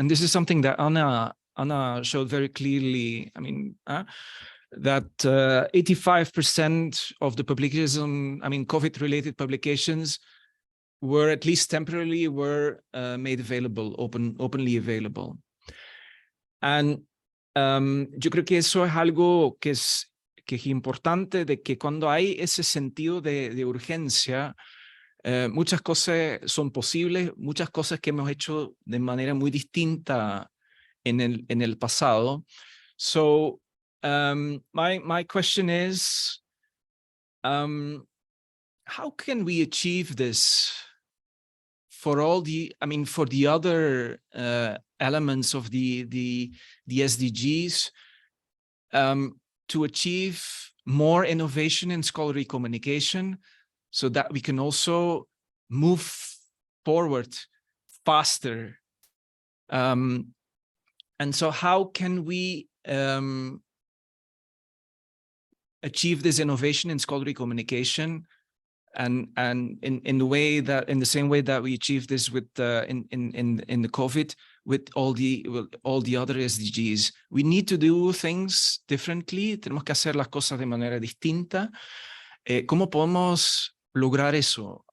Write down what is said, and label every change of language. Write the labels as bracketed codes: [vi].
[en] And this is something that Anna showed very clearly. I mean, that 85% of the publications, I mean, COVID-related publications, were at least temporarily made available, openly available. [es] And yo creo que eso es algo que es importante, de que cuando hay ese sentido de urgencia, muchas cosas son posibles, muchas cosas que hemos hecho de manera muy distinta en el pasado. [en] So my question is, how can we achieve this for all the, I mean, for the other elements of the SDGs, to achieve more innovation in scholarly communication, so that we can also move forward faster. And so how can we achieve this innovation in scholarly communication and in the same way that we achieved this with in the COVID, with all the other SDGs. We need to do things differently. [es] Tenemos que hacer las cosas de manera distinta. ¿Cómo podemos lograr eso?